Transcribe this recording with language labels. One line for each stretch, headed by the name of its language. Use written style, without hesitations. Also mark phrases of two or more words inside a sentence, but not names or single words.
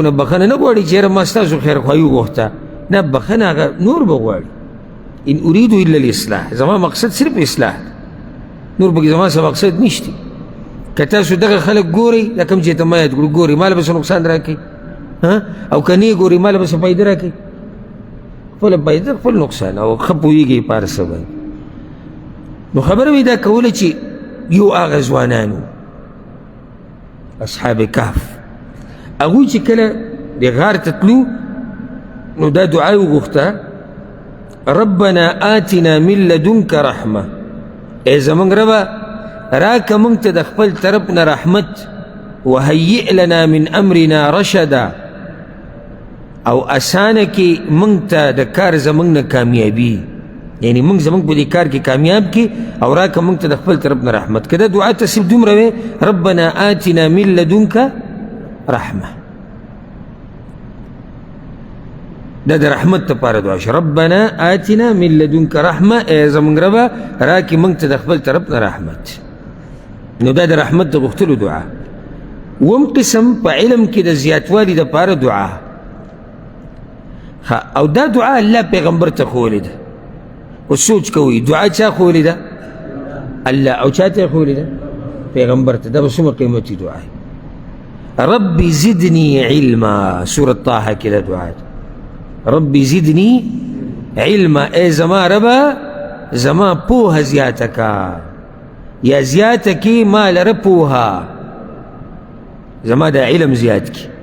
Pashto: نه بخښنه نه غواړي چې یاره ما ستاسو خیرخواهي وغوښته نه بخښنه هغه نور به غواړي
Arabic: ان اریدو الا الاصلاح
Pashto: زما مقصد صرف اصلاح نور پکې زما څه مقصد نشته که تاسو دغه خلک ګورئ دا کوم چې ته ما یاد کړو ګورئ ماله به څه نقصان راکوي او که نه یې ګورئ ماله به څه فایده راکوي خپله فایده خپل نقصان او ښه پوهېږئ په هر څه باندې نو خبره مې دا کوله چې یو هغه ځوانانو اصحاب کهف هغوی چې کله د غار ته تلو نو دا دعا یې وغوښته
Arabic: ربنا آتنا من لدنک
Pashto: رحمه ای زمونږ ربه راکه مونږ ته د خپل طرف نه رحمت
Arabic: وهیئ لنا من امرنا رشدا
Pashto: او اسانه کې مونږ ته د کار زمونږ نه کامیابي یعنی مونږ زمونږ په دې کار کې کامیاب کې او راکه مونږ ته د خپل طرف نه رحمت که دا دعا ته صرف دومره وې
Arabic: ربنا آتنا من لدنک رحمه
Pashto: دا د رحمت دپاره دعا شو
Arabic: ربنا آتنا من لدنک رحمه
Pashto: ای زمونږ ربه راکې مونږ ته د خپل طرف نه رحمت نو دا د رحمت د غوښتلو دعا وم قسم په علم کې د زیاتوالي دپاره دعا او دا دعا الله پیغمبر ته ښوولې ده اوس سوچ کوئ دعا چا ښوولې ده الله او چا ته یې ښوولې ده پیغمبر ته دا به څومره قیمتي دعا
Arabic: رب زدني علما
Pashto: سورة طه کې دا دعا ده
Arabic: رب زدني علما
Pashto: ای زما ربه زما پوهه زیاته کا یا زیاته کی ما لره پوها زما دا علم زیات کی